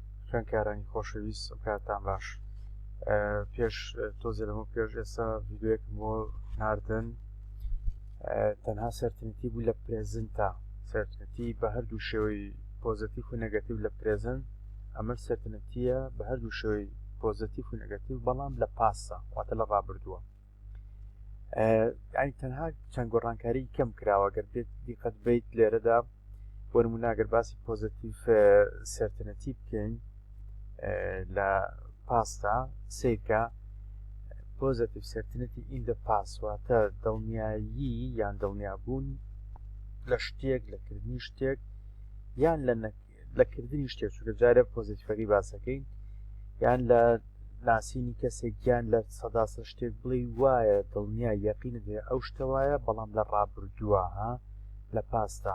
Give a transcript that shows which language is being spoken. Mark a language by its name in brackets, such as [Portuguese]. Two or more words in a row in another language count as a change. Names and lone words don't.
[Central Kurdish] خوێنکارانی خۆشەویست ئەم کاتتان باش. پێش تۆزێ لەمە پێش ئێستا ڤیدیۆیەکم بۆ ناردن تەنها سەرتنتی بوو لە پرێزنتە، سەرتنتی بە هەردوو شێوەی پۆزتیڤ و نەگەتیڤ لە پرێزنت، ئەمە سەرتنتیە بە هەردوو شێوەی پۆزتیڤ و نەگەتیڤ، بەڵام لە پاسە واتە لە ڕابردووە. یعنی تەنها چەند گۆڕانکاری کەم کراوە. گەر بێت دیقەت بیت لێرەدا بۆ نمونە ئەگەر باسی [English] positive certainty [Central Kurdish] بکەین لە پاستا [English] سێکە positive certainty in the past، [Central Kurdish] واتە دڵنیایی یان دڵنیابوون لە شتێک، لەکردنی شتێک یان لەکردنی شتێک، چونکە جارێ پۆزتیڤەکەی باسەکەین، یان لە ناسینی کەسێک یان لە سەداسە شتێک بڵێ وایە دڵنیا یەقینت هەیە ئەو شتە وایە، بەڵام لە ڕابردووە لە پاستا.